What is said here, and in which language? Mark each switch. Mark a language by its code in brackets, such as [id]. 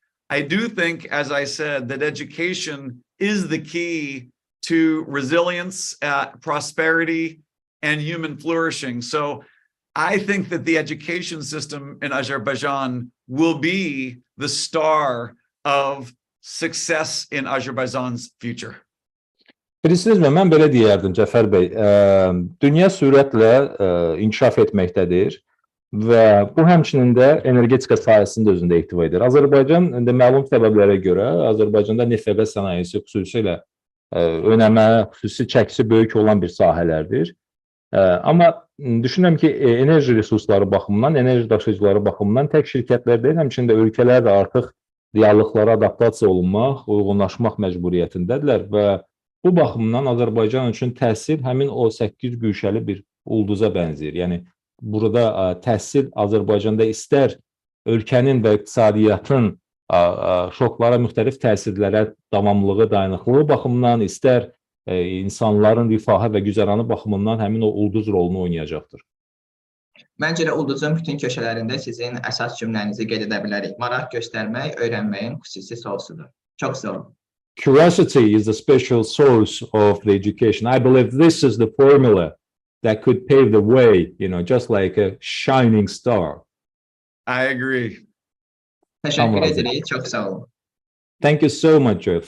[en] I do think, as I said, that education is the key to resilience, prosperity, and human flourishing. So I think that the education system in Azerbaijan will be the star of success in Azerbaijan's future. [az] Bilirsiniz mi, mən belə deyərdim, Cəfər bəy, dünya sürətlə inkişaf etməkdədir və bu həmçinin də energetika sahəsində özündə ehtiva edir. Azərbaycan məlum səbəblərə görə Azərbaycanda neft və qaz sənayesi xüsusilə önəmə, xüsusi çəkisi böyük olan bir sahələrdir. Amma düşünürəm ki, enerji resursları baxımından, enerji daşıyıcıları baxımından tək şirkətlər deyil, həmçində ölkələr də artıq reallıqlara adaptasiya olunmaq, uyğunlaşmaq məcburiyyətindədirlər və bu baxımdan Azərbaycan üçün təhsil həmin o 8 güşəli bir ulduza bənzəyir. Yəni burada təhsil Azərbaycanda istər ölkənin və iqtisadiyyatın şoklara, müxtəlif təsirlərə davamlılığı, dayanıqlığı baxımından, istər insanların rifahı və güzəranı baxımından həmin o ulduz rolunu oynayacaqdır. Məncə də ulduzun bütün köşələrində sizin əsas cümlənizi qeyd edə bilərik. Maraq göstərmək öyrənməyin xüsusi source'udur. Çox sağ olun. [en] Curiosity is the special source of the education. I believe this is the formula that could pave the way, you know, just like a shining star. I agree. [az] Təşəkkür edirik. Çox sağ olun. [en] Thank you so much, Jeff.